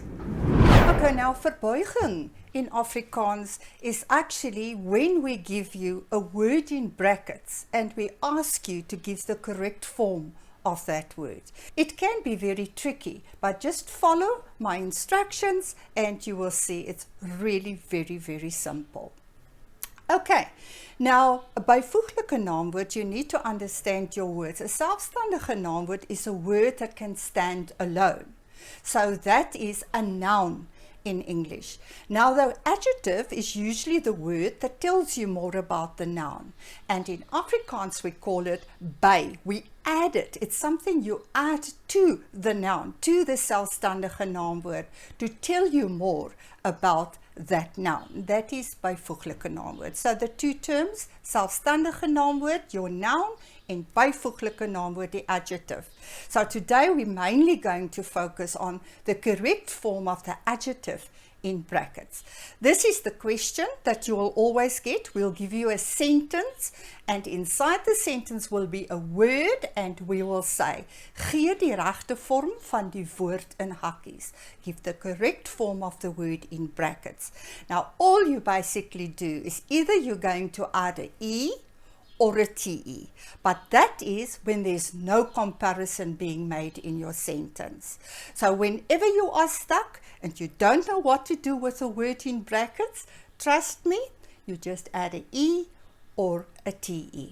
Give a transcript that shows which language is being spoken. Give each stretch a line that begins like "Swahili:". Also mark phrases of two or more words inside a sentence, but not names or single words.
English: Okay, now verbuiging in Afrikaans is actually when we give you a word in brackets and we ask you to give the correct form of that word. It can be very tricky, but just follow my instructions and you will see it's really very simple. Okay, now a
Afrikaans: byvoeglike naamwoord,
English: you need to understand your words. A
Afrikaans: selfstandige naamwoord
English: is a word that can stand alone. So that is a noun in English. Now the adjective is usually the word that tells you more about the noun, and in Afrikaans we call it by. We add it. It's something you add to the noun, to the
Afrikaans: selfstandige naamwoord,
English: to tell you more about that noun. That is
Afrikaans: byvoeglike naamwoord.
English: So the two terms,
Afrikaans: selfstandige naamwoord,
English: your noun, and
Afrikaans: byvoeglike naamwoord,
English: the adjective. So today we're mainly going to focus on the correct form of the adjective in brackets. This is the question that you will always get. We'll give you a sentence and inside the sentence will be a word and we will say,
Afrikaans: gee die regte vorm van die woord in hakkies.
English: Give the correct form of the word in brackets. Now all you basically do is either you're going to add a E or a TE, but that is when there's no comparison being made in your sentence. So whenever you are stuck and you don't know what to do with a word in brackets, trust me, you just add a E or a TE.